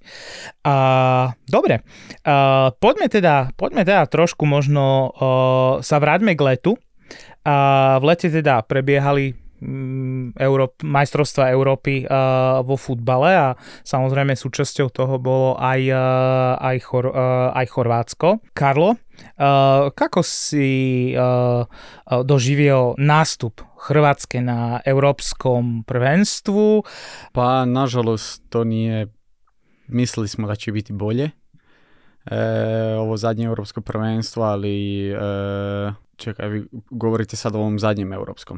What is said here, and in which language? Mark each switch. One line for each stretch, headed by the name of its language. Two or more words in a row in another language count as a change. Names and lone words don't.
Slovak: Dobre, poďme teda trošku možno sa vráťme k letu. V lete teda prebiehali majstrovstva Európy vo futbale a samozrejme súčasťou toho bolo aj Chorvátsko.
Croatian: Karlo, kako si doživio nástup Hrvatske na Európskom prvenstvu? Pa, nažalost, to nije, mislili smo da će biti bolje. Ovo zadnje Europsko prvenstvo, ali čekaj, vi govorite sad o ovom zadnjem Europskom?